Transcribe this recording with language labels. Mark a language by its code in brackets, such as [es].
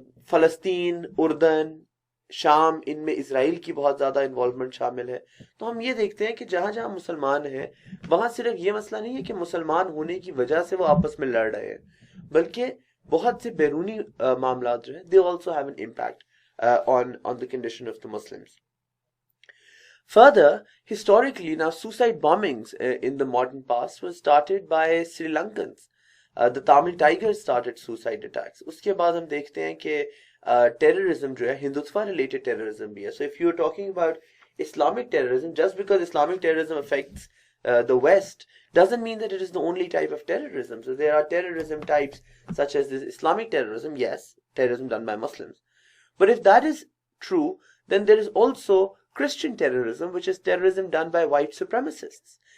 [hi] फलस्तीन, उर्दन, शाम, इनमें इसराइल की बहुत ज्यादा इन्वॉल्वमेंट शामिल है. तो हम ये देखते हैं कि जहां जहां मुसलमान हैं वहां सिर्फ ये मसला नहीं है कि मुसलमान होने की वजह से वो आपस में लड़ रहे हैं, बल्कि बहुत से बैरूनी मामला जो है [en] They also have an impact on the condition of the Muslims. Further, historically, now suicide bombings in the modern past was started by Sri Lankans. The Tamil Tigers started suicide attacks. [hi] उसके बाद हम देखते हैं कि terrorism जो है Hindutva related terrorism भी है. [en] So if you're talking about Islamic terrorism, just because Islamic terrorism affects the West doesn't mean that it is the only type of terrorism. So there are terrorism types such as this Islamic terrorism, yes, terrorism done by Muslims. But if that is true, then there is also Christian terrorism, which is terrorism done by white supremacists.